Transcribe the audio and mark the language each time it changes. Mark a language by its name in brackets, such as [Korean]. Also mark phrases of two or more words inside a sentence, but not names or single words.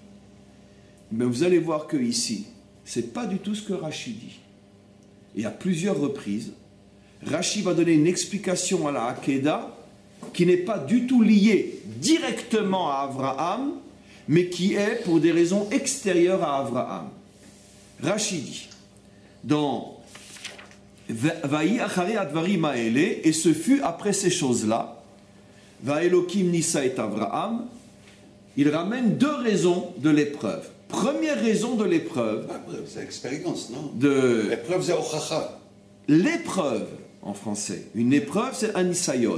[French] Mais vous allez voir que ici, c'est pas du tout ce que Rachid dit. Et à plusieurs reprises, Rashi va donner une explication à la Hakeda qui n'est pas du tout liée directement à Abraham, mais qui est pour des raisons extérieures à Abraham. Rashi dit, dans [Hebrew] Vaï achari advarim haele, [French] et ce fut après ces choses-là, [Hebrew] Vaelokim nisa et Abraham, [French] il ramène deux raisons de l'épreuve. Première raison de l'épreuve. C'est l'expérience, non? L'épreuve, c'est ochacha. L'épreuve, en français. Une épreuve, c'est un nisayon.